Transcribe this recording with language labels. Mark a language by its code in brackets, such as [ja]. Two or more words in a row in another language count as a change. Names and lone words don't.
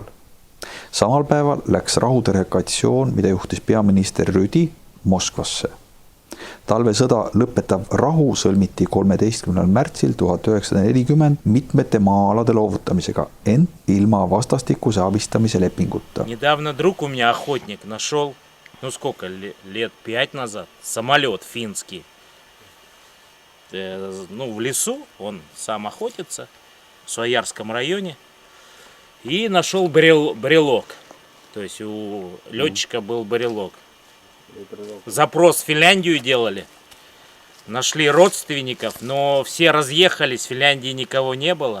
[et] Samal päeval läks rahudelegatsioon, mida juhtis peaminister Rüdi, Moskvasse. Talvesõda lõpetav rahu sõlmiti 13. märtsil 1940 mitmete maa-alade loovutamisega, ent ilma vastastikuse abistamise lepinguta. [ru] Недавно друг у меня охотник нашел, сколько, лет 5 назад, самолет финский. В лесу, он сам охотится, в Своярском районе, и нашел брелок. То есть у летчика был брелок. Запрос в Финляндию делали, нашли родственников, но все разъехались, в Финляндии никого не было.